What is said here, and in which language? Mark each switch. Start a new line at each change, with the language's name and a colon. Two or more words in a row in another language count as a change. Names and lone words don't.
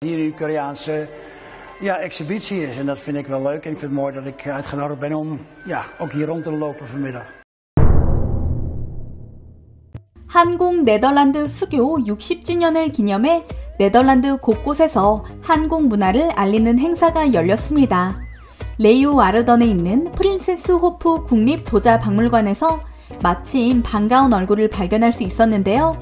Dutch: Hier nu Koreaanse exhibitie is en dat vind ik wel leuk en ik vind het mooi dat ik uitgenodigd ben om ook hier rond te lopen vanmiddag.
Korean: 한국 네덜란드 수교 60주년을 기념해 네덜란드 곳곳에서 한국 문화를 알리는 행사가 열렸습니다. 레유와르던에 있는 프린세스 호프 국립도자박물관에서 마침 반가운 얼굴을 발견할 수 있었는데요.